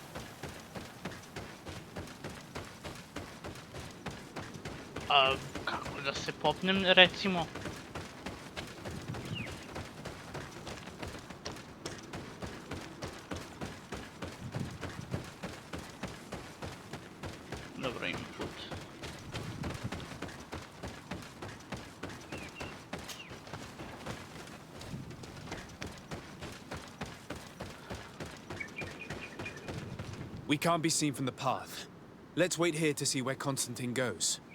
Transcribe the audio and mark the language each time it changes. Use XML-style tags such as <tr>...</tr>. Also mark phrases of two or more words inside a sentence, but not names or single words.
<bs>A kako da se popnem, recimo. Dobro, ima put.</bs> <en>We can't be seen from the path. Let's wait here to see where Constantine goes.</en>